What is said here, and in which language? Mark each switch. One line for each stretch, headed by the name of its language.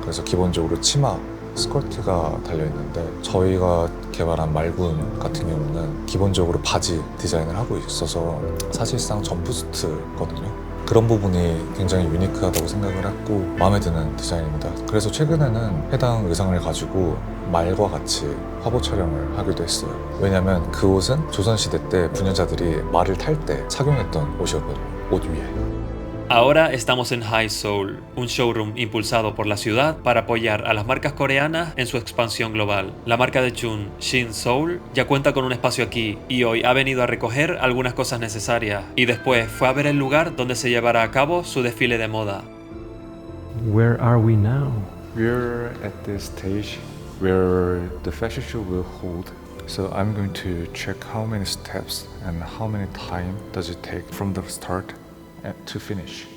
Korean: 그래서 기본적으로 치마, 스커트가 달려있는데 저희가 개발한 말군 같은 경우는 기본적으로 바지 디자인을 하고 있어서 사실상 점프수트거든요. 그런 부분이 굉장히 유니크하다고 생각을 했고 마음에 드는 디자인입니다. 그래서 최근에는 해당 의상을 가지고 말과 같이 화보 촬영을 하기도 했어요. 왜냐면 그 옷은 조선시대 때 부녀자들이 말을 탈 때 착용했던 옷이었거든요. 옷 위에.
Spanish: Ahora estamos en High Seoul, un showroom impulsado por la ciudad para apoyar a las marcas coreanas en su expansión global. La marca de Chun, Shin Seoul, ya cuenta con un espacio aquí y hoy ha venido a recoger algunas cosas necesarias y después fue a ver el lugar donde se llevará a cabo su desfile de moda.
English: Where are we now? We're at the stage where the fashion show will hold. So I'm going to check how many steps and how many time does it take from the start to finish.